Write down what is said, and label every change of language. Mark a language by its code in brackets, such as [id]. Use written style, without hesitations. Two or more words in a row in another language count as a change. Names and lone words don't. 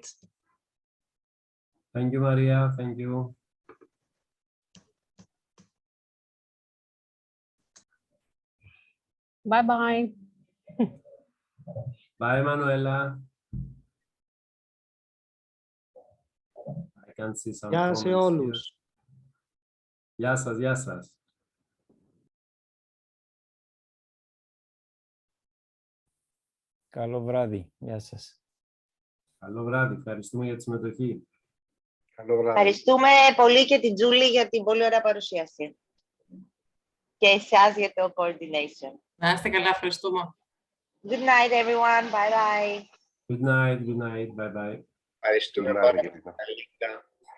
[en] Thank you, Maria. Thank you. Bye-bye. Bye, Manuela. I can see some [el] Γεια [en] comments [el] σε [en] here. [el] όλους. Γεια σας, γεια σας. Καλό βράδυ. Γεια σας. Καλό βράδυ. Ευχαριστούμε για τη συμμετοχή. Καλό βράδυ. Ευχαριστούμε πολύ και την Τζούλη για την πολύ ωραία παρουσίαση. Και εσάς για το coordination. Να είστε καλά, ευχαριστούμε. [en] Good night, everyone. Bye-bye. Good night, good night. Bye-bye. [el] Ευχαριστούμε πάρα πολύ.